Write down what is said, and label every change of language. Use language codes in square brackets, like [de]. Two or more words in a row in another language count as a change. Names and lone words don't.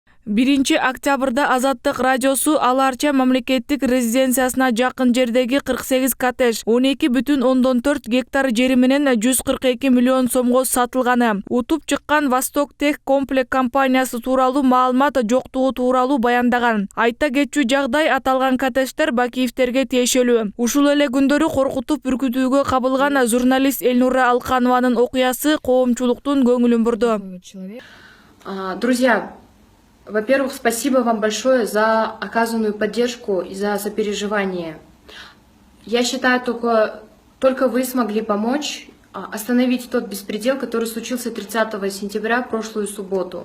[ky] 1-октябрда Азаттык радиосу Аларча мамлекеттик резиденциясына жакын жердеги 48 коттедж 12,4 гектар жери менен 142 миллион сомго сатылганы, утуп чыккан Восток Тех Комплект компаниясы тууралуу маалымат жоктугу тууралуу баяндаган. Айта кетчү жагдай, аталган коттедждер Бакиевтерге тиешелүү. Ушул эле күндөрү коркутуп үркүтүүгө кабылган журналист Эльнура Алканованын окуясы коомчулуктун көңүлүн бурду. [ru] Друзья, во-первых, спасибо вам большое за оказанную поддержку и за сопереживание. Я считаю, только вы смогли помочь остановить тот беспредел, который случился 30 сентября, прошлую субботу.